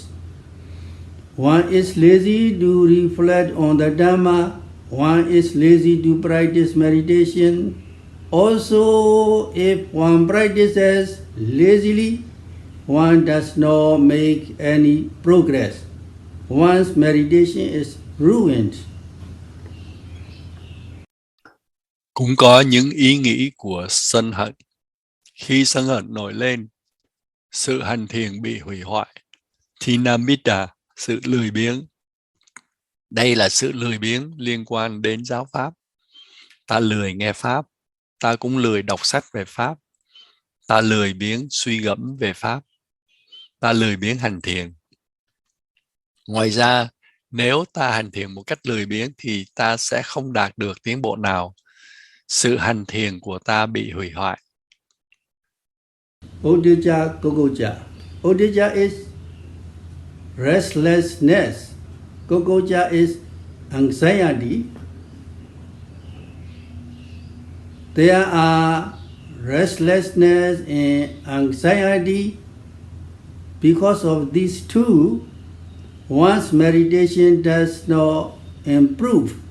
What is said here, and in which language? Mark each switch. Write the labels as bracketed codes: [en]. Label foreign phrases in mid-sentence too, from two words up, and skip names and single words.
[en] One is lazy to reflect on the Dhamma. One is lazy to practice meditation. Also, if one practices lazily, one does not make any progress. One's meditation is ruined. [vi] Cũng có những ý nghĩ của sân hận. Khi sân hận nổi lên, sự hành thiền bị hủy hoại. Tinamita, sự lười biếng. Đây là sự lười biếng liên quan đến giáo pháp. Ta lười nghe pháp, ta cũng lười đọc sách về pháp. Ta lười biếng suy gẫm về pháp. Ta lười biếng hành thiền. Ngoài ra, nếu ta hành thiền một cách lười biếng thì ta sẽ không đạt được tiến bộ nào. Sự hành thiền của ta bị hủy hoại. [pi] Udija Gogoja. [en] Udija is restlessness. Gogoja is anxiety. There are restlessness and anxiety. Because of these two, one's meditation does not improve.